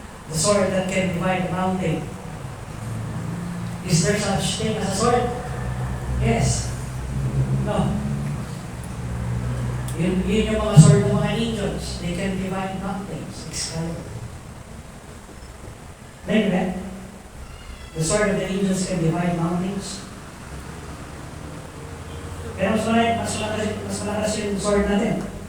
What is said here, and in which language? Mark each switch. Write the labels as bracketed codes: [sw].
[en] The sword that can divide the mountain. Is there such thing as a sword? Yes. No. [tl] Yun yung mga sword ng mga angels. [en] They can divide mountains. Excalibur. Then, right? The sword of the angels can divide mountains. [tl] Pero mas malakas yung sword natin.